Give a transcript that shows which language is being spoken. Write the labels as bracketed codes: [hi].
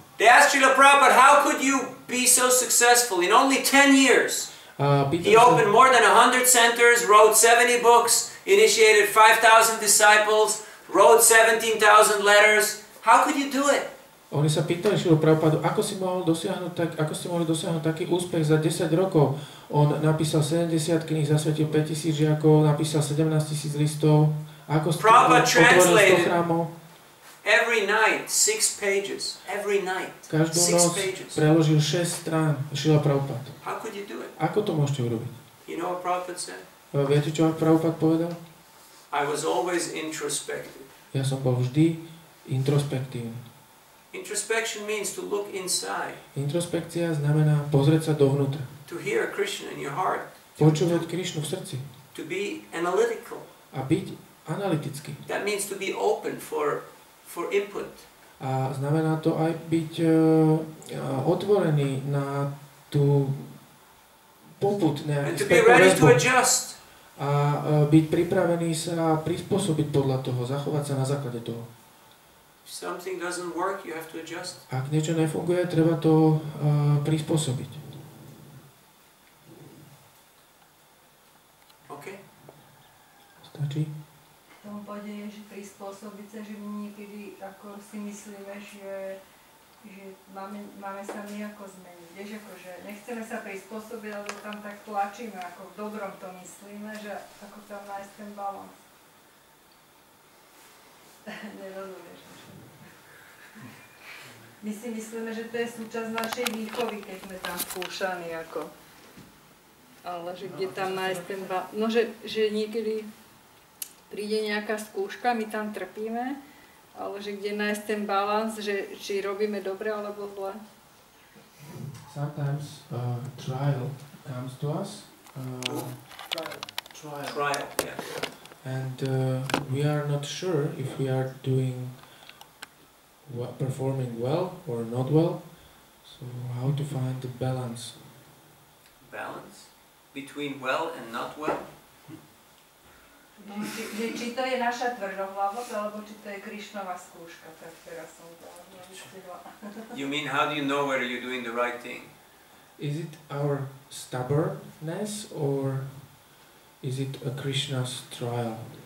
[en] They asked Srila Prabhupada, how could you be so successful in only 10 years? He opened more than 100 centers, wrote 70 books, initiated 5,000 disciples, wrote 17,000 letters. How could you do it? [sk] Oni sa pýtali Srilu Prabhupádu, ako ste mohli dosiahnuť taký úspech za 10 rokov. On napísal 70 kníh, zasvetil 5,000 žiakov, napísal 17,000 listov. Ako ste otvoril 100 chrámov? [en] Every night, 6 pages. Every night, [sk] Každú 6 noc [en] pages. [sk] preložil 6 strán Srila Prabhupád. [en] How could you do it? [sk] Ako to môžete urobiť? [en] You know what Prabhupada said? [sk] Viete, čo Prabhupád povedal? [en] I was always introspective. [sk] Ja som bol vždy introspektívny. [en] Introspection means to look inside. [sk] Introspekcia znamená pozrieť sa dovnútra. [en] To hear Krishna in your heart. [sk] Počúvať Krišnu v srdci. [en] To be analytical. [sk] A byť analytický. [en] That means to be open for input. [sk] A znamená to aj byť otvorený na tú popud [en] And [sk] nejaký [en] to be ready to adjust. [sk] a byť pripravený sa prispôsobiť podľa toho, zachovať sa na základe toho. [en] If something doesn't work, you have to adjust. [sk] Ak niečo nefunguje, treba to prispôsobiť. [en] Okay? [sk] Stačí? V tom bode je, že prispôsobiť sa, že my niekedy ako si myslíme, že máme sa my ako zmeniť. Vieš, akože nechceme sa prispôsobiť, ale tam tak tlačíme, ako v dobrom to myslíme, že ako tam nájsť ten balans. Nerozumieš. My si myslíme, že to je súčasť našej výchovy, keď sme tam skúšaní, ako. Ale že kde tam nájsť ten balans. No, že niekedy príde nejaká skúška, my tam trpíme, ale že kde nájsť ten balans, že či robíme dobre alebo zle. [en] Sometimes trial comes to us. Trial, yeah. And we are not sure if we are performing well or not well. So how to find the balance? Balance between well and not well. [sk] Či to je naša tvrdohlavosť, alebo či to je Krišnova skúška, tak teraz som to vystihla. [en] You mean, how do you know whether you're doing the right thing? Is it our stubbornness or is it a Krishna's trial?